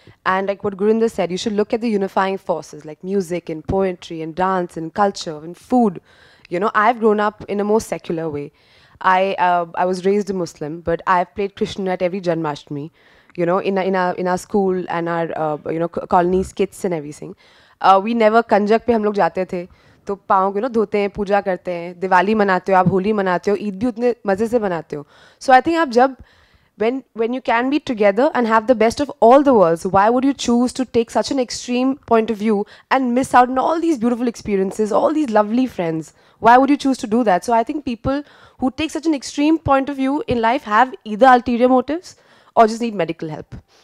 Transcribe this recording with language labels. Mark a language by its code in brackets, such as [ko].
[en] And like what Gurinder said, you should look at the unifying forces like music and poetry and dance and culture and food. You know, I've grown up in a more secular way. I was raised a Muslim, but I've played Krishna at every Janmashtami, you know, in our school and our you know, colony skits and everything. We never [hi] कंजक पे हम लोग जाते थे, तो पाँव को ना धोते हैं, पूजा करते हैं, दिवाली मनाते हो, आप होली मनाते हो, ईद भी उतने मज़े से मनाते हो. [en] So I think [hi] आप जब [en] when you can be together and have the best of all the worlds, why would you choose to take such an extreme point of view and miss out on all these beautiful experiences, all these lovely friends? Why would you choose to do that? So I think people who take such an extreme point of view in life have either ulterior motives or just need medical help.